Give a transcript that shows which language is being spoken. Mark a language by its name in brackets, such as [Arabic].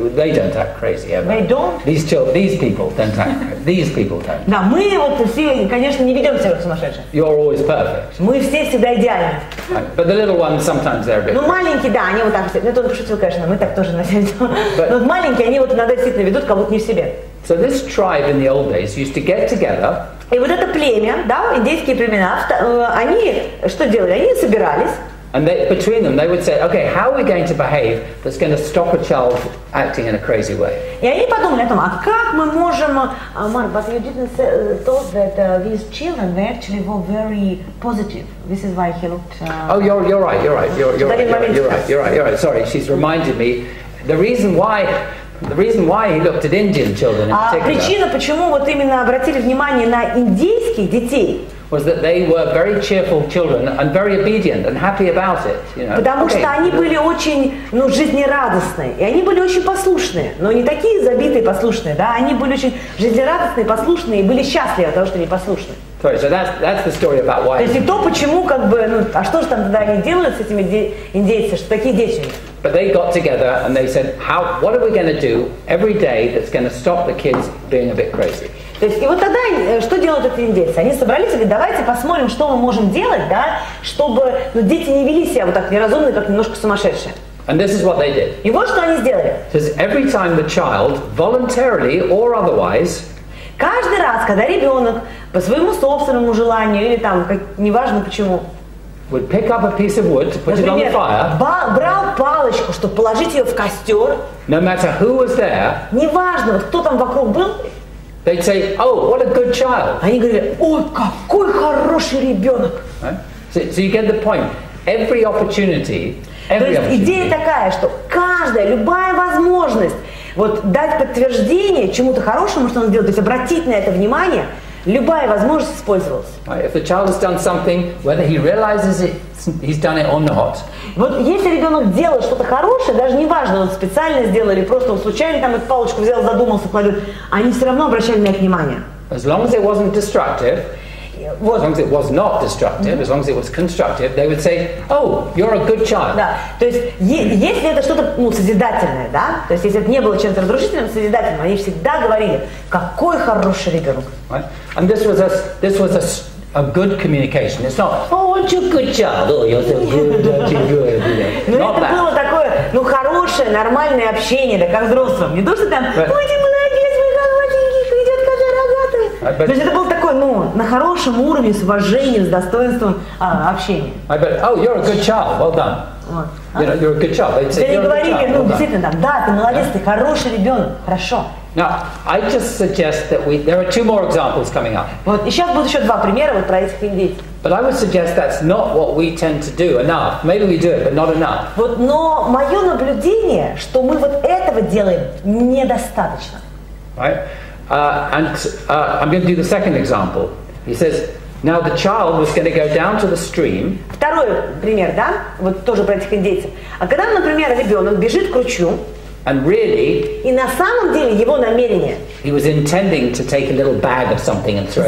[English] They don't act crazy ever. They don't? These people don't act crazy. These people don't. [Russian] Да, мы вот все, конечно, не ведем себя как сумасшедшие. [English] You're always perfect. [Russian] Мы все всегда идеальны. [English] But the little ones sometimes they're a bit. [Russian] Ну, маленькие, да, они вот так все. Ну, это он пошутил, конечно, мы так тоже на себя ведем. Но вот маленькие, они вот иногда действительно ведут, как будто не в себе. [English] So this tribe in the old days used to get together. [Russian] И вот это племя, да, индейские племена, они что делали? Они собирались. [English] And between them, they would say, okay, how are we going to behave that's going to stop a child acting in a crazy way? [Russian] И они подумали о том, а как мы можем, [English] Mark, but you didn't thought that these children, they actually were very positive. This is why he looked. Oh, you're right. You're right. Sorry, she's reminded me. The reason why he looked at Indian children in particular. [Russian] Причина, почему вот именно обратили внимание на индейских детей. [English] Was that they were very cheerful children and very obedient and happy about it, you know. [Russian] Потому что они были очень, ну, жизнерадостные, и они были очень послушные, но не такие забитые послушные, да, они были очень жизнерадостные, послушные и были счастливы от того, что они послушны. [English] Sorry, so that's the story about why. [Russian] То есть и то, почему, как бы, ну, а что же там тогда они делают с этими индейцами, что такие дети у них? [English] But they got together and they said, what are we going to do every day that's going to stop the kids being a bit crazy? [Russian] То есть, и вот тогда что делают эти индейцы? Они собрались и говорят, давайте посмотрим, что мы можем делать, да, чтобы дети не вели себя вот так неразумно, как немножко сумасшедшие. [English] And this is what they did. [Russian] И вот что они сделали. [English] Because every time the child, voluntarily or otherwise, [Russian] каждый раз, когда ребенок по своему собственному желанию или там, неважно почему, [English] would pick up a piece of wood to put it on the fire, [Russian] брал палочку, чтобы положить ее в костер, [English] no matter who was there, [Russian] неважно, вот кто там вокруг был, [English] they'd say, oh, what a good child. [Russian] Они говорили, ой, какой хороший ребенок. [English] Right? So you get the point. Every opportunity. [Russian] То есть идея такая, что любая возможность вот дать подтверждение чему-то хорошему, что он делает, то есть обратить на это внимание, любая возможность использовалась. [English] Right? If the child has done something, whether he realizes it, he's done it or not. [Russian] Вот если ребенок делал что-то хорошее, даже не важно, он специально сделал или просто он случайно там эту палочку взял, задумался, кладет, они все равно обращали на это внимание. [English] As long as it wasn't destructive. as long as it was not destructive, as long as it was constructive, they would say, oh, you're a good child. [Russian] Да, то есть если это что-то созидательное, да, то есть если это не было чем-то разрушительным, созидательным, они всегда говорили, какой хороший ребенок. [English] Right? And this was a good communication. It's not, oh, aren't you a good child? Oh, you're so good, aren't you good? You know, [Russian] но это было такое, хорошее, нормальное общение, да, как взрослым. Не то, что там, ой, ты молодец, мой холодненький, идет как рогатый. То есть это было такое, на хорошем уровне, с уважением, с достоинством общения. [English] Oh, you're a good child, well done. [Russian] Вот. [English] You know, you're a good child. They'd say, [Russian] Они [English] you're a good [Russian] говорили, [English] child, well done. [Russian] действительно, там, да, ты молодец, ты хороший ребенок, хорошо. [English] Now, I just suggest that there are two more examples coming up. [Russian] Вот, и сейчас будут еще два примера вот про этих индейцев. [English] But I would suggest that's not what we tend to do enough. Maybe we do it, but not enough. [Russian] Вот, но мое наблюдение, что мы вот этого делаем недостаточно. [English] Right? I'm going to do the second example. He says, now the child was going to go down to the stream. [Russian] Второй пример, да, вот тоже про этих индейцев. А когда, например, ребенок бежит к ручью, [English] and really, [Russian] и на самом деле его намерение [English] he was intending to take a little bag of something and throw it